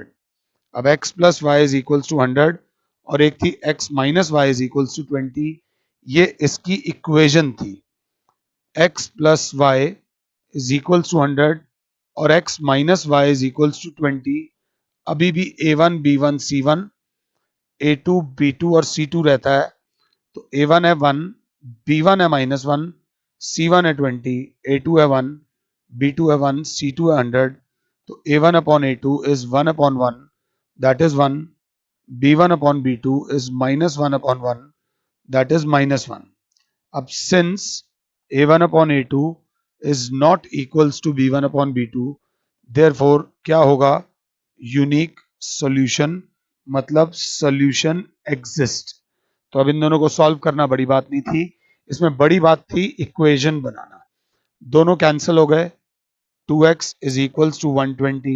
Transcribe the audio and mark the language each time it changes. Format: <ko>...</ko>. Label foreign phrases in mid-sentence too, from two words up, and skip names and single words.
<en>अब x plus y is equals to 100</en> <hi>और एक थी</hi> <en>x minus y is equals to 20.</en> <hi>ये इसकी इक्वेशन थी,</hi> <en>x plus y is equals to 100 और x minus y is equals to 20.</en> <hi>अभी भी a1 b1 c1, a2 b2 और c2 रहता है। तो a1 है 1, b1 है -1, c1 है 20, a2 है 1, b2 है 1, c2 है 100।</hi> <en>तो a1 upon a2 is 1 upon 1 that is 1, b1 upon b2 is -1 upon 1 that is -1. अब since a1 upon a2 is not equals to b1 upon b2, therefore</en> <hi>क्या होगा,</hi> <en>unique solution, मतलब solution exist।</en> <hi>तो अब इन दोनों को सॉल्व करना बड़ी बात नहीं थी, इसमें बड़ी बात थी इक्वेशन बनाना। दोनों कैंसिल हो गए,</hi> <en>2x is equals to 120.</en>